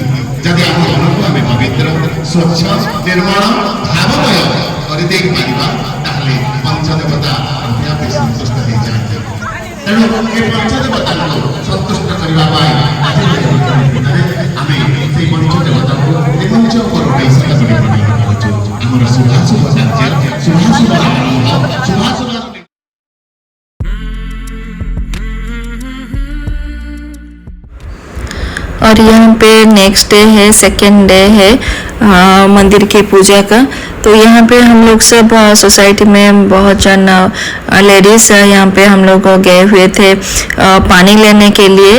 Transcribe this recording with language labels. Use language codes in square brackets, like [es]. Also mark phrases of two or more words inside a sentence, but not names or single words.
[or] ଯଦି ଆମ ମନକୁ ଆମେ ପବିତ୍ର ସ୍ୱଚ୍ଛ ନିର୍ମଳ ଭାବମୟ କରିଦେଇ ପାରିବା ତାହେଲେ ପଞ୍ଚଦେବତା ଆପେ ଆପେ ସନ୍ତୁଷ୍ଟ ହେଇଯାଆନ୍ତି। ତେଣୁ ଏ ପଞ୍ଚଦେବତାଙ୍କୁ ସନ୍ତୁଷ୍ଟ କରିବା ପାଇଁ ଆଜି ଆମେ ସେଇ ପଞ୍ଚଦେବତାଙ୍କୁ ଏ ମଞ୍ଚ ଉପରୁ ପଇସା କରି କରୁଛୁ। ଆମର ଶୁଭାଶୁଭ କାର୍ଯ୍ୟ, ଶୁଭାଶୁଭ ଆରମ୍ଭ, ଶୁଭାଶୁଭ [hi] और यहाँ पे [en] next day [hi] है, [en] second day [hi] है मंदिर की पूजा का। तो यहाँ पे हम लोग सब सोसाइटी में बहुत जन लेडीज़ यहाँ पे हम लोग गए हुए थे पानी लेने के लिए।